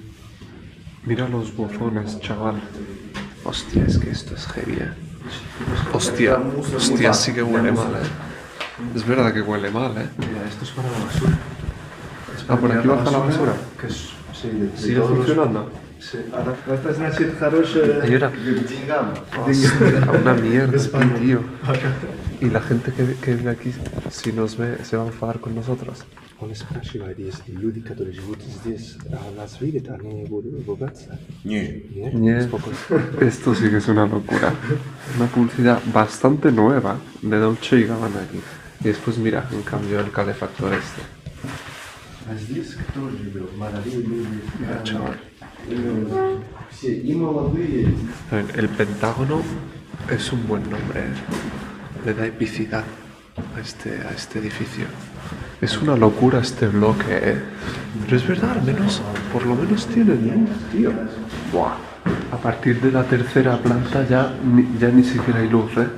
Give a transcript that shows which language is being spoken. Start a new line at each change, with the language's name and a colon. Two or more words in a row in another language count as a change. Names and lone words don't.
Spanish: Mira los buzones, chaval. Hostia, es que esto es heavy, ¿eh? Hostia, sí que huele mal, ¿eh? Es verdad que huele mal, ¿eh? Mira, esto es para la basura. Ah, por aquí baja la basura. Que es, sí, ¿Sigue funcionando? Sí.
Russian: Это значит хорошее...
Spanish: Ayuda.
Russian: Деньгам.
Spanish: Una mierda, tío. Y la gente que vive aquí, si nos ve, se va a enfadar con nosotros.
Russian: Он спрашивает, если люди, которые живут здесь, нас видят, они будут ругаться? Нет. Нет.
Spanish: Esto sí que es una locura. Una publicidad bastante nueva de Dolce & Gabbana aquí. Y después mira, en cambio, el calefactor este.
Russian: А здесь кто живет? Молодые люди.
Spanish: Mira, chaval.
Russian: Все и молодые.
Spanish: El Pentágono es un buen nombre, ¿eh? Le da epicidad a este edificio. Es una locura este bloque, ¿eh? Pero es verdad, por lo menos tiene luz, tío. Buah. A partir de la tercera planta ya ni siquiera hay luz, ¿eh?